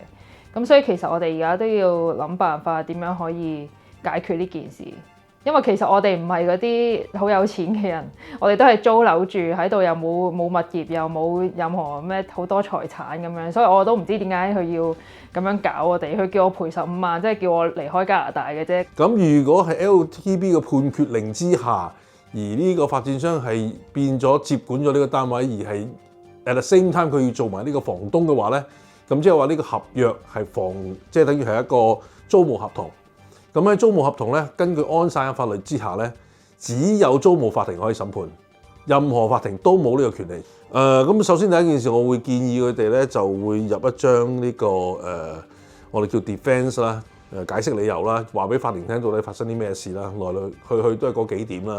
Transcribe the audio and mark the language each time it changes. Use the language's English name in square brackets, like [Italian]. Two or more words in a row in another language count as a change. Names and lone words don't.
[Cantonese] 咁所以其實我哋而家都要諗辦法點樣可以解決呢件事，因為其實我哋唔係嗰啲好有錢嘅人，我哋都係租樓住喺度，又冇物業，又冇任何咩好多財產咁樣，所以我都唔知點解佢要咁樣搞我哋，佢叫我賠15萬，即係叫我離開加拿大嘅啫。咁如果係 LTB 嘅判決令之下，而呢個發展商係變咗接管咗呢個單位，而係 [English] at the same time [Cantonese] 佢要做埋呢個房東嘅話咧？咁即係話呢個合約係即係等於係一個租務合同。咁喺租務合同咧，根據安省嘅法律之下咧，只有租務法庭可以審判，任何法庭都冇呢個權利。咁首先第一件事，我會建議佢哋咧就會入一張呢個我哋叫 defense 啦，解釋理由啦，話俾法庭聽到底發生啲咩事啦，來來去去都係嗰幾點啦。